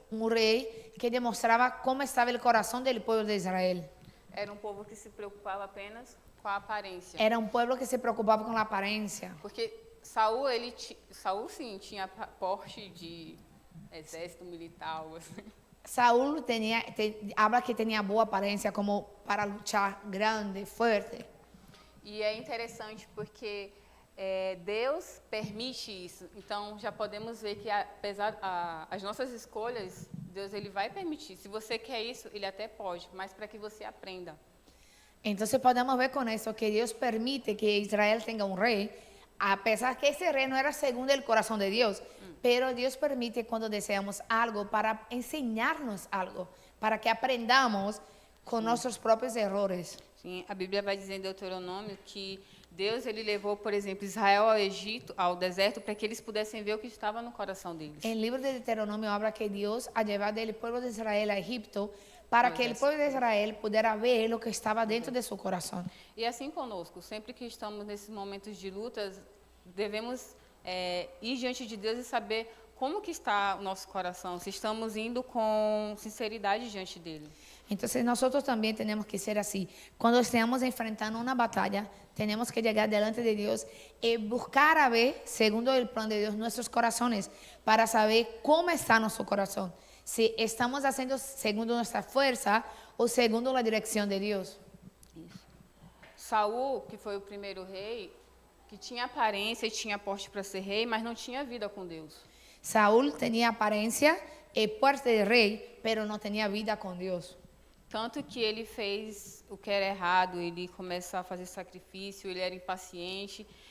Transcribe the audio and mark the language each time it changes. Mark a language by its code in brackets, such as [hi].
[es] un rey que demostraba cómo estaba el corazón del pueblo de Israel. [pt] Era um povo que se preocupava apenas com a aparência. [es] Era un pueblo que se preocupaba con la apariencia. [pt] Porque Saul, Saul sim, tinha porte de exército militar, algo assim. [es] Saúl habla que tenía buena apariencia como para luchar grande, fuerte. [pt] E é interessante porque Deus permite isso. Então já podemos ver que apesar as nossas escolhas, Deus ele vai permitir. Se você quer isso, ele até pode, mas para que você aprenda. [es] Entonces podemos ver con eso que Dios permite que Israel tenga un rey, a pesar que ese rey no era según el corazón de Dios, pero Dios permite cuando deseamos algo para enseñarnos algo, para que aprendamos con nuestros propios errores. [pt] Sim, a Bíblia vai dizer em Deuteronômio que Deus ele levou, por exemplo, Israel ao Egito, ao deserto, para que eles pudessem ver o que estava no coração deles. [es] En el libro de Deuteronomio habla que Dios ha llevado el pueblo de Israel a Egipto para que el pueblo de Israel pudiera ver lo que estaba dentro de su corazón. [pt] E assim conosco, sempre que estamos nesses momentos de lutas, devemos ir diante de Deus e saber como que está o nosso coração, se estamos indo com sinceridade diante dele. [es] Entonces nosotros también tenemos que ser así. Cuando estemos enfrentando una batalla, tenemos que llegar delante de Dios y buscar a ver, segundo el plan de Dios, nuestros corazones, para saber cómo está nuestro corazón. Si estamos haciendo segundo nuestra fuerza o segundo la dirección de Dios. [pt] Isso. Saul, que foi o primeiro rei, que tinha aparência e tinha porte para ser rei, mas não tinha vida com Deus. [es] Saúl tenía apariencia y porte de rey, pero no tenía vida con Dios. [pt] Tanto que ele fez o que era errado, ele começou a fazer sacrifício, ele era impaciente.